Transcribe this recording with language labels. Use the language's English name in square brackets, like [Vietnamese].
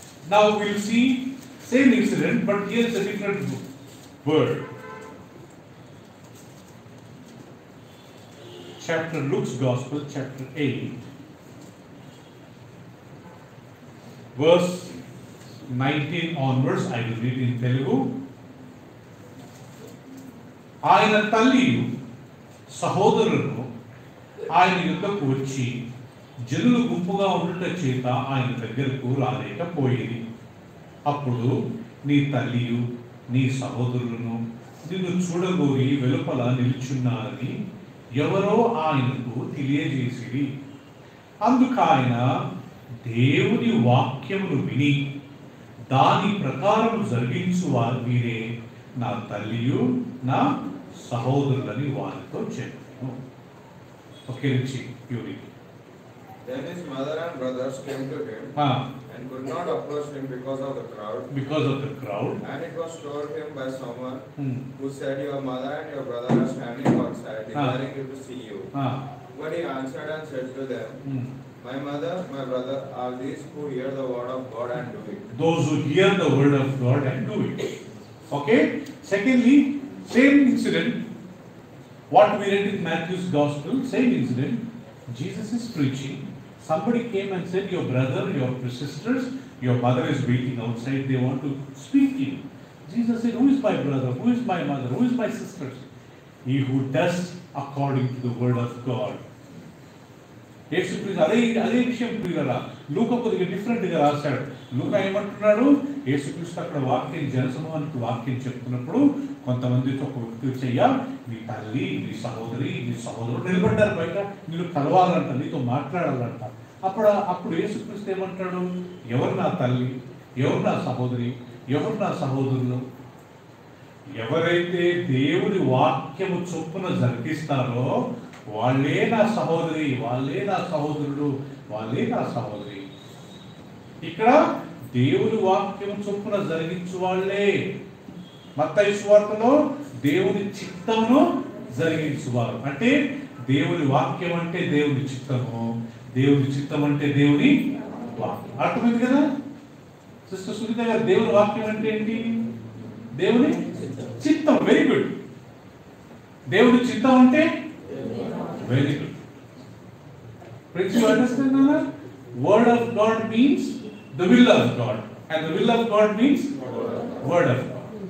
[English] Now we'll see same incident, but here is a different word. Luke's Gospel, chapter 8, verse 19 onwards. I will read in Telugu. [Telugu] ఆయన తల్లియు సహోదరులను ఆయన యుద్ధకు వచ్చి జనులు గుంపుగా ఉండుట చేత ఆయన దగ్గరకు రాలేకపోయింది. అప్పుడు నీ తల్లియు నీ సహోదరులను నిన్ను చూడగోరి వెలుపల నిలుచున్నారని ఎవరో ఆయనకు తెలియజేసిరి. అందుకు ఆయన, దేవుని వాక్యమును విని దాని ప్రకారం జరిగించువారు వీరే నా తల్లియు నా సహోదరులని వారితో చెప్పాను. ఒకే నుంచి [English] Then his mother and brothers came to him and could not approach him because of the crowd. And it was told him by someone who said, your mother and your brother are standing outside, desiring to see you. But he answered and said to them, my mother, my brother are these who hear the word of God and do it. Those who hear the word of God and do it. Okay? Secondly, same incident. What we read in Matthew's Gospel, same incident. Jesus is preaching. Somebody came and said, your brother, your sisters, your mother is waiting outside. They want to speak to you. Jesus said, who is my brother? Who is my mother? Who is my sisters? He who does according to the word of God. [Telugu] అదే విషయం ప్రియులారా లూకా కొద్దిగా డిఫరెంట్గా రాశాడు. లూకా ఏమంటున్నాడు, యేసుక్రీస్తు అక్కడ వాక్యం జనసమూహానికి వాక్యం చెప్తున్నప్పుడు కొంతమందితో ఒక వ్యక్తి చెయ్య, నీ తల్లి, నీ సహోదరి, నీ సహోదరుడు నిలబడ్డారు బయట, నీళ్ళు కలవాలంట, నీతో మాట్లాడాలంట. అప్పుడు యేసుక్రీస్తు ఏమంటాడు, ఎవరు నా తల్లి, ఎవరు నా సహోదరి, ఎవరు నా సహోదరులు? ఎవరైతే దేవుని వాక్యము చొప్పున జరిగిస్తారో వాళ్ళే నా సహోదరి, వాళ్ళే నా సహోదరుడు, వాళ్ళే నా సహోదరి. ఇక్కడ దేవుని వాక్యం చొప్పున జరిగించు వాళ్ళే. మత్తయి సువార్తలో దేవుని చిత్తమును జరిగించువారు అంటే దేవుని వాక్యం అంటే దేవుని చిత్తము, దేవుని చిత్తం అంటే దేవుని వాక్యం. అర్థమైంది కదా సిస్టర్ సునీత గారు? దేవుని వాక్యం అంటే ఏంటి? దేవుని చిత్తం. [English] Very good. [Telugu] దేవుని చిత్తం అంటే [English] very good. Friends, you understand now? Word of God means the will of God, and the will of God means word of God.